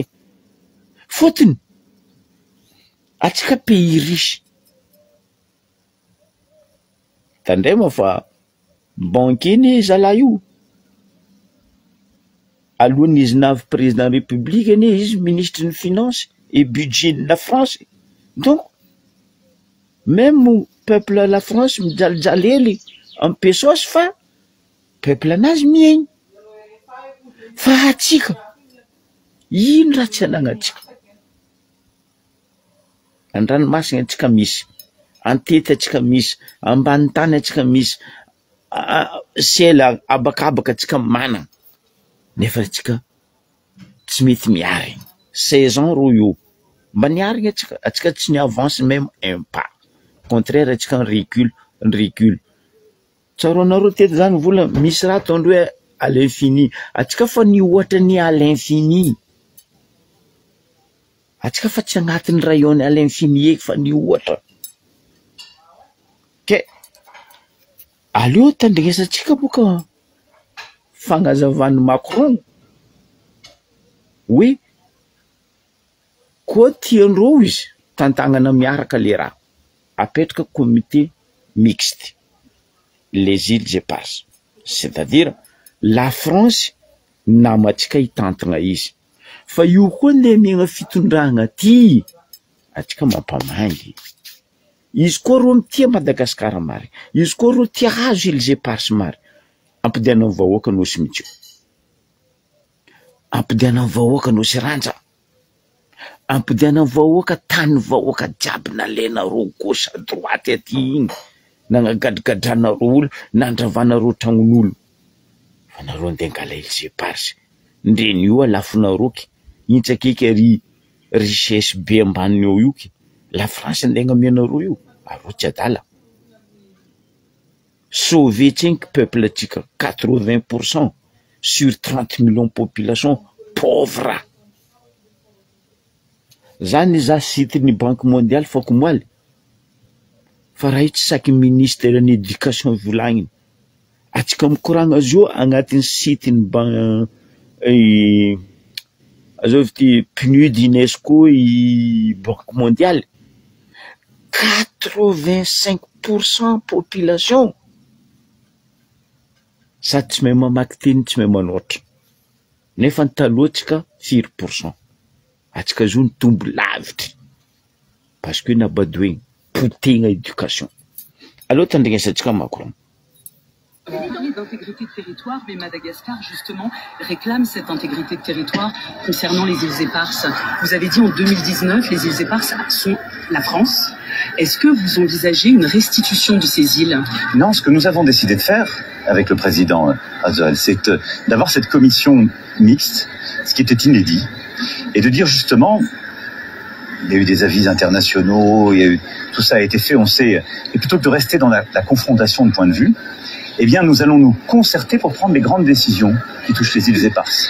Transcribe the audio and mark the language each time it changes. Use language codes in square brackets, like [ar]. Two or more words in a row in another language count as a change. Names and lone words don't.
[mg] Fotony atsika [fr] pays riche [mg] tandrema fa banque iny zala io alohan'ny izy navy [fr] président république [mg] ane izy [fr] ministre de finance et budget de la France. Donc même peuple la France [mg] mijalijalely [fr] en pesos [mg] fa peuple anazy miegny. Fa atsika ino raha tsy anagnatsika? Andranomasina atsika misy, antety atsika misy, ambany tany atsika misy, sela abakabaka atsika manana. Nefa atsika tsy mety miary. 16 ans ro io. Mba niarigny atsika tsy ni [fr] avance même un pas. [mg] Contraire atsika recule. Tsaronareo teto zany vola misy raha ataondreo hoe [fr] à l'infini. [mg] Atsika fa ny ohatra ny [fr] à l'infini. [mg] Atsika fa tsy agnatin'ny rayonny [fr] à l'infini [mg] eky fa ny ohatra. Ke aleo tandresatsika boka fagnazavan'ny Macron oui koa tiandreo izy tantagnana miaraka le raha apetraka [fr] comité mixte les îles éparses, c'est-à-dire la France [mg] namatsika hitantagna izy fa io koa le miagna fitondragna ty atsika mampamangy. Izy koa ro mitia Madagascar mary, izy koa ro tia hazo îles éparses mary. Ampidiana amin'ny vahoaka nosy mitio, ampidiana amin'ny vahoaka nosy ranja, ampidiana amin'ny vahoaka tany vahoaka jiaby nalenareo [fr] gauche à droite [mg] aty igny nanagadradranareo olo nandravanareo tragnon'olo. Fa nareo andeha angala îles éparses ndreny io alafonaroky intsakaiky ary richesse be ambaniny eo io ke la France andeha agnamianareo io areo tsy adala. [fr] Sauver 5 peuple [mg] atsika [fr] 80% sur 30 millions population pauvre. [mg] Zany za sitiny Banque mondiale fa komoaly fa raha io tsy saky [fr] ministre de l'éducation [mg] volagniny atsika mikoragna azy io agnatin'ny sitiny azao ty PNUD UNESCO i Banque mondiale 85% population. Sady tsy mahay mamaky teny tsy mahay manoatra nefa ny talohatsika 5%. Atsika zao ny tombo lavitry [fr] parce que [mg] nabadoegny potena éducation. Aleo tandregnesatsika Macron [fr] D'intégrité de territoire, mais Madagascar, justement, réclame cette intégrité de territoire concernant les îles éparses. Vous avez dit en 2019, les îles éparses sont la France. Est-ce que vous envisagez une restitution de ces îles? Non, ce que nous avons décidé de faire avec le président Azoal, c'est d'avoir cette commission mixte, ce qui était inédit, et de dire justement, il y a eu des avis internationaux, tout ça a été fait, on sait, et plutôt que de rester dans la confrontation de points de vue, eh bien, nous allons nous concerter pour prendre les grandes décisions qui touchent les îles éparses.